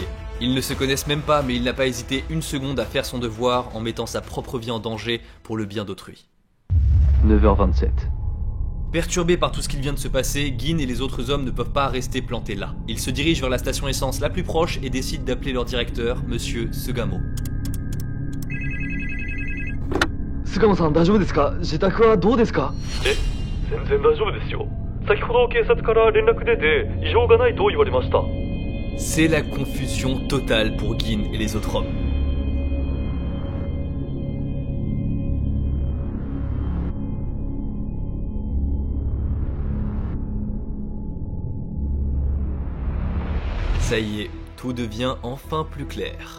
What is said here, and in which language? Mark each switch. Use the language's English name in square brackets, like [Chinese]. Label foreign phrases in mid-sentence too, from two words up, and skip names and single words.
[French] Ils ne se connaissent même pas, mais il n'a pas hésité une seconde à faire son devoir en mettant sa propre vie en danger pour le bien d'autrui. 9h27. Perturbés par tout ce qui vient de se passer, Gin et les autres hommes ne peuvent pas rester plantés là. Ils se dirigent vers la station essence la plus proche et décident d'appeler leur directeur, Monsieur Sugamo. [Japanese] Sugamo-san, 大丈夫ですか? 自宅はどうですか? 全然大丈夫ですよ。先ほど警察から連絡出て異常がないと言われました。 [French] C'est la confusion totale pour Gin et les autres hommes. Ça y est, tout devient enfin plus clair.